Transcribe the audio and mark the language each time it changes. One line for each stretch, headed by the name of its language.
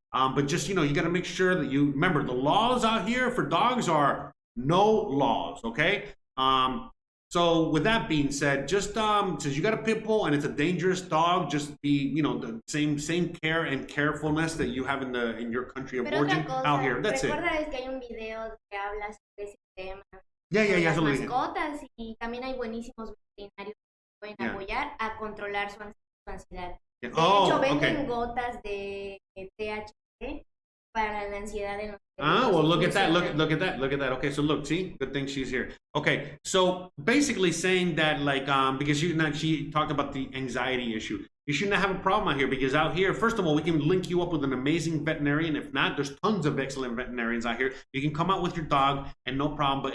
English: But just, you know, you got to make sure that you remember the laws out here for dogs are no laws, okay? So with that being said, just since you got a pit bull and it's a dangerous dog, just be, you know, the same care and carefulness that you have in your country of origin out here. That's it.
Spanish: Es que hay un video que habla sobre ese tema.
English: Yeah,
Spanish: las mascotas, y también hay buenísimos veterinarios que pueden apoyar a controlar su ansiedad. De hecho, venden gotas de THC para la ansiedad en los
English: Ah, well, look at that. Look at that. Look at that. Okay, so look, see, good thing she's here. Okay, so basically saying that, like, because she talked about the anxiety issue. You shouldn't have a problem out here, because out here, first of all, we can link you up with an amazing veterinarian. If not, there's tons of excellent veterinarians out here. You can come out with your dog and no problem.